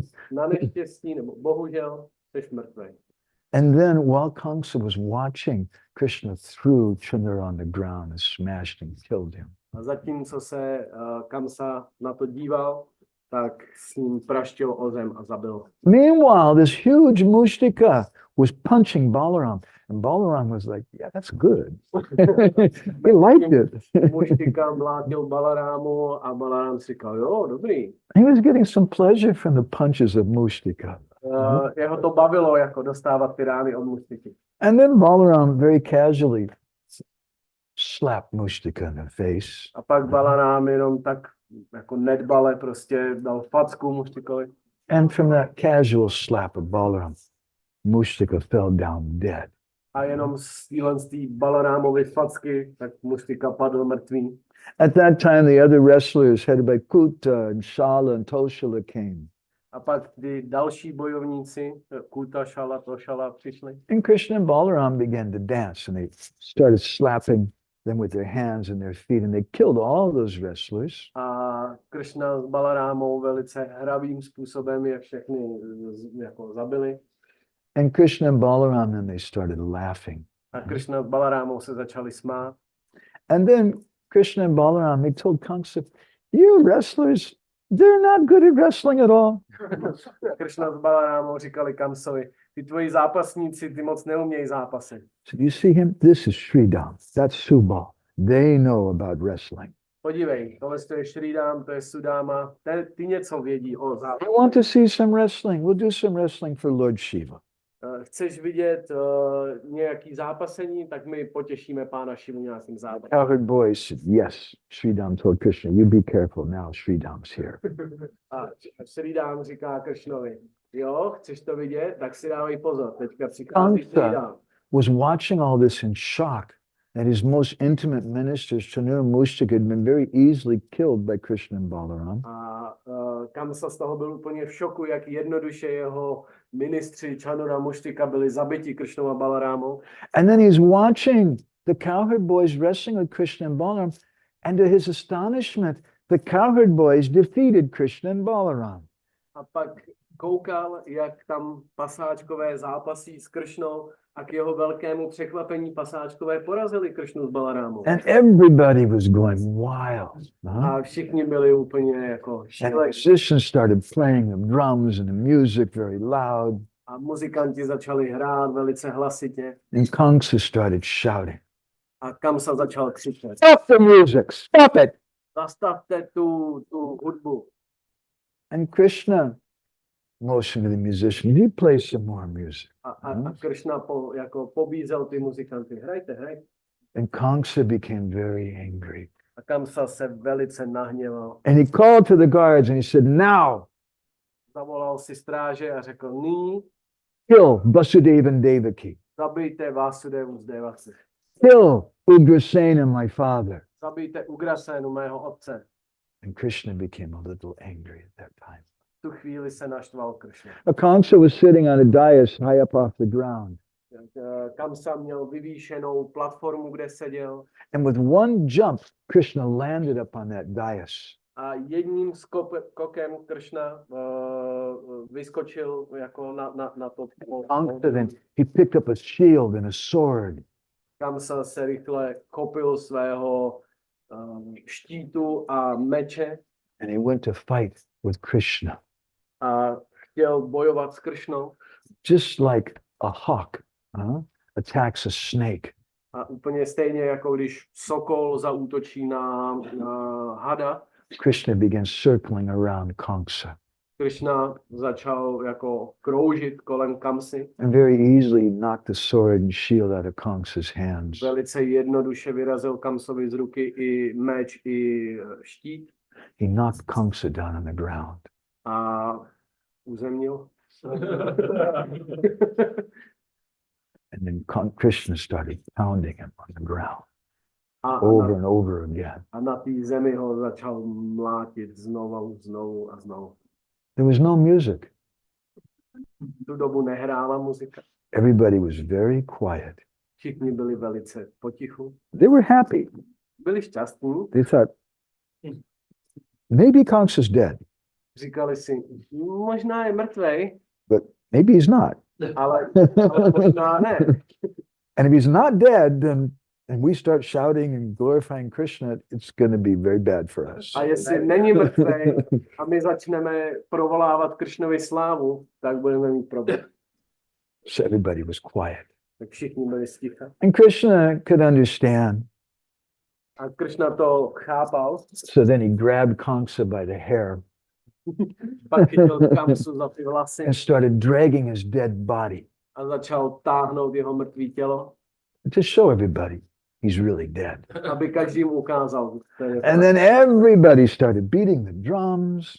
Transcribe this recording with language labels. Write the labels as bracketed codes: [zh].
[cs] Na neštěstí, nebo bohužel, jsi mrtvej. [en] And then while Kamsa was watching, Krishna threw Canura on the ground and smashed and killed him. [cs] A zatímco se Kamsa na to díval, tak s ním praštil o zem a zabil. [en] Meanwhile, this huge Mustika was punching Balaram. And Balaram was like, yeah, that's good. He liked it. [cs] Mustika mlátil Balarámu a Balarám si říkal, jo, dobrý. [en] He was getting some pleasure from the punches of Mustika. [cs] Jeho to bavilo, jako dostávat ty rány od Mustiky. [en] And then Balaram very casually slapped Mustika in the face. [cs] A pak Balarám jenom tak jako nedbale prostě dal facku Mustikovi. [en] And from that casual slap of Balaram, Mustika fell down dead. [cs] A jenom z té Balarámovy facky, tak Mustika padl mrtvý. [en] At that time, the other wrestlers headed by Kuta and Shala and Toshala came. [cs] A pak ty další bojovníci, Kuta, Shala, Toshala, přišli. [en] And Krishna and Balaram began to dance, and they started slapping them with their hands and their feet, and they killed all those wrestlers. [cs] A Krishna s Balarámou velice hravým způsobem je všechny jako zabili. [en] And Krishna and Balaram, then they started laughing. [cs] A Krishna s Balarámou se začali smát. [en] And then Krishna and Balaram, they told Kamsa, you wrestlers, they're not good at wrestling at all. [cs] Krishna s Balarámou říkali Kamsovi, ty tvoji zápasníci, ty moc neumějí zápasy. [en] So you see him? This is Sridham. That's Subal. They know about wrestling. [cs] Podívej, tohle je Sridham, to je Sudáma, ty něco vědí o zápase. [en] I want to see some wrestling. We'll do some wrestling for Lord Shiva. [cs] Chceš vidět nějaký zápasení, tak my potěšíme pána Šivu nějakým zápasem. [en] 𝗘𝗿𝗁 said, yes. Sridham told Krishna, you be careful now. Sridham's here. [cs] A Sridham říká Krishnovi, jo, chceš to vidět, tak si dávej pozor, teďka přichází Sridham. [en] Kamsa was watching all this in shock that his most intimate ministers, Canura and Mustika, had been very easily killed by Krishna and Balaram. [cs] A Kamsa z toho byl úplně v šoku, jak jednoduše jeho ministři Canura Mustika byli zabiti Krishnou a Balarámou. [en] And then he's watching the cowherd boys wrestling with Krishna and Balaram, and to his astonishment, the cowherd boys defeated Krishna and Balaram. [cs] A pak koukal, jak tam pasáčkové zápasí s Kršnou a k jeho velkému překvapení pasáčkové porazili Kršnu s Balarámou. [en] And everybody was going wild. [cs] A všichni byli úplně jako [en] And [cs] šílení. [en] musicians started playing the drums and the music very loud. [cs] A muzikanti začali hrát velice hlasitě. [en] And Kamsa started shouting, [cs] A Kamsa začal křičet. [en] stop the music, stop it! [cs] Zastavte tu hudbu. [en] And Krishna motioned to the musician, you play some more music. [cs] A Kršna jako pobízel ty muzikanty. Hrajte. [en] And Kamsa became very angry. [cs] A Kamsa se velice nahněval. [en] And he called to the guards and he said, now, [cs] Zavolal si stráže a řekl, nyní [en] kill Vasudeva and Devaki. [cs] zabijte Vásudevu z Devaci. [en] Kill Ugrasena, my father. [cs] Zabijte Ugrasenu, mého otce. [en] And Krishna became a little angry at that time. [cs] V tu chvíli se naštval Kršna. [en] Kamsa was sitting on a dais high up off the ground. [cs] Kamsa měl vyvýšenou platformu, kde seděl. [en] And with one jump, Krishna landed up on that dais. [cs] A jedním skokem Kršna vyskočil jako na to. [en] Kamsa then, he picked up a shield and a sword. [cs] Kamsa se rychle kopil svého štítu a meče [en] And he went to fight with Krishna. [cs] a chtěl bojovat s Kršnou. [en] Just like a hawk attacks a snake. [cs] A úplně stejně jako když sokol zaútočí na hada, [en] Krishna began circling around Kamsa. [cs] Kršna začal jako kroužit kolem Kamsy. [en] And very easily knocked the sword and shield out of Kamsa's hands. [cs] Velice jednoduše vyrazil Kamsovi z ruky i meč, i štít. [en] He knocked Kamsa down on the ground. [cs] A uzemnil. [en] And then Krishna started pounding him on the ground [cs] A [en] over and over again. [cs] na té zemi ho začal mlátit znovu a znovu. [en] There was no music. [cs] V tu dobu nehrála muzika. [en] Everybody was very quiet. [cs] Všichni byli velice potichu. [en] They were happy. [cs] Byli šťastní. [en] They thought, maybe Kamsa's dead, [cs] Říkali si, možná je mrtvej, [en] but maybe he's not. [cs] ale možná ne. [en] And if he's not dead, then and we start shouting and glorifying Krishna, it's going to be very bad for us. [cs] A jestli není mrtvý a my začneme provolávat Krishnovi slávu, tak budeme mít problém. [en] So everybody was quiet. [cs] Tak všichni byli sticha. [en] And Krishna could understand. [cs] A Krishna to chápal. [en] So then he grabbed Kamsa by the hair [cs] Pak chytil Kamsu za ty vlasy [en] and started dragging his dead body [cs] a začal táhnout jeho mrtvý tělo, [en] to show everybody he's really dead. [cs] aby každý mu ukázal. [en] And then everybody started beating the drums.